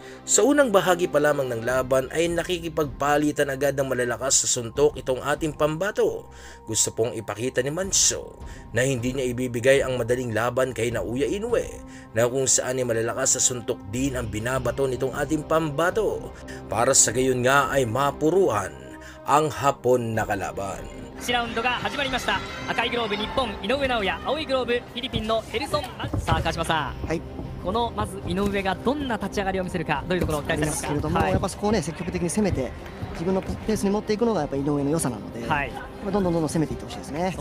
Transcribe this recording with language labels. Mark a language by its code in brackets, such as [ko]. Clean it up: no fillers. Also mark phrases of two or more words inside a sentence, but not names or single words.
[tl] Sa unang bahagi pa lamang ng laban ay nakikipagpalitan agad ng malalakas sa suntok itong ating pambato. Gusto pong ipakita ni Mancio na hindi niya ibibigay ang madaling laban kay Naoya Inoue na kung saan ay malalakas sa suntok din ang binabato nitong ating pambato para sa gayon nga ay mapuruan ang Hapon na kalaban. [ja] 1 ラウンドが始まりました。赤いグローブ日本井上尚弥、青いグローブフィリピンのヘルソン。さあ川島さん、このまず井上がどんな立ち上がりを見せるか、どういうところを期待されますか。けれども、やっぱそこをね積極的に攻めて自分のペースに持っていくのがやっぱ井上の良さなので、どんどん攻めていってほしいですね。